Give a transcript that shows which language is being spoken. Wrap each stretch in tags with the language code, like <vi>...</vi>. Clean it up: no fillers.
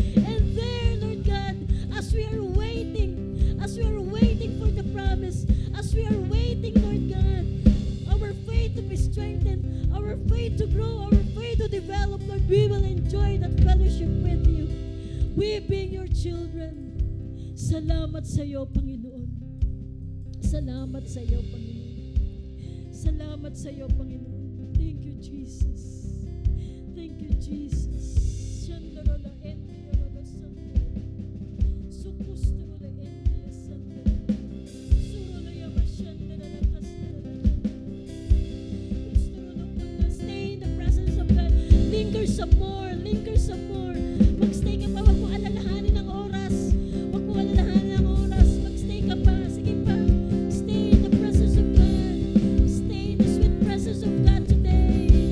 <en>And there, Lord God, as we are waiting for the promise, as we are waiting, Lord God, our faith to be strengthened, our faith to grow, our faith to develop, Lord, we will enjoy that fellowship with you. We being your children.</en> <tl>Salamat sa iyo, Panginoon. Salamat sa iyo, Panginoon. Salamat sa iyo, Panginoon.</tl> <en>Thank you, Jesus. Thank you, Jesus. Shandorola Endiorola Sandorola. Sukustrula Endia Sandorola. Surola Yama Shandorola Kastorola. Kustrula Puna. Stay in the presence of God. Linger some more. Linger some more.</en> <tl>Magstay ka pa. Huwag mo alalahanin ang oras. Huwag mo alalahanin ang oras. Magstay ka pa. Sige pa.</tl> <en>Stay in the presence of God. Stay in the sweet presence of God today.</en>